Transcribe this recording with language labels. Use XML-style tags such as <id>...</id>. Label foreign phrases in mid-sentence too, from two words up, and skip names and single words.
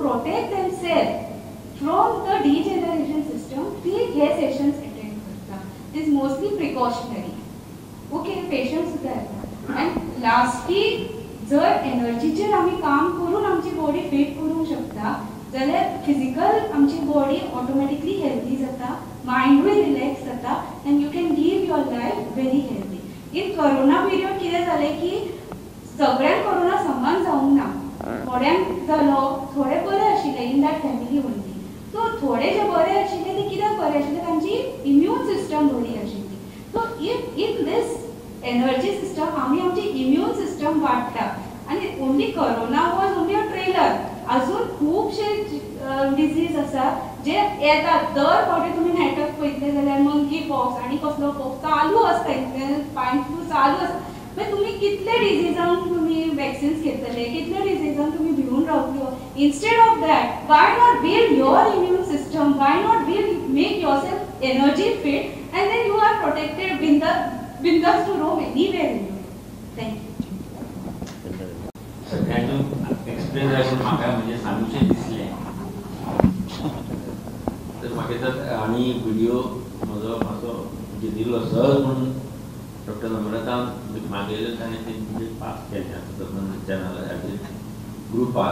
<en>protect themselves from the degeneration system</en> <kok>ती हे</kok> <en>sessions attend</en> <kok>करता</kok> <en>is mostly precautionary okay</en> <kok>पेशंट सुद्दां येता आनी लास्टली जर एनर्जीचेर आमी काम करून आमची</kok> <en>body fit</en> <kok>करूंक शकता जाल्यार फिजिकल आमची बॉडी</kok> <en>automatically healthy</en> <kok>जाता मायंडूय रिलॅक्स जाता</kok> <en>and you can live your life very healthy in Corona period</en> <kok>कितें जालें की सगळ्यांक कोरोना समान जावंक ना, थोड्यांक जालो, थोडे बरे आशिल्ले</kok> <en>in that family only.</en> <kok>सो थोडे जे बरे आशिल्ले ते कित्याक बरे आशिल्ले, तांची</kok> <en>immune system</en> <kok>बरी आशिल्ली.</kok> <en>so if in this energy system</en> <kok>आमी आमची</kok> <en>immune system</en> <kok>वाडटा. आनी</kok> <en>only Corona was only a trailer.</en> <kok>अजून खूबशे डिजीज आसा जे येतात. दर फावटी तुमी नेटाक पळयतले जाल्यार</kok> <en>monkey pox</en> <kok>आनी कसलो पॉक्स चालू आसता,</kok> <en>swine flu</en> <kok>चालू आसता. मागीर तुमी कितले डिजीजांक तुमी वॅक्सिन्स घेतले, कितले डिजीजांक तुमी भिवून रावतल्यो.</kok> <en>Instead of that why not build your immune system, why not build make yourself energy fit and then you are protected बिंदास to roam anywhere in you. थँक्यू.</en> <kok>सगळ्यांनी एक्सप्लेन जायचं म्हाका म्हणजे सांगूचें दिसलें. तर म्हाका तर आनी व्हिडिओ म्हजो मातसो म्हणजे दिलो सहज म्हणून डॉक्टर नम्रता मागयलो ताणें ते म्हणजे पास केल्ले चॅनलाचेर ग्रुपार.</kok>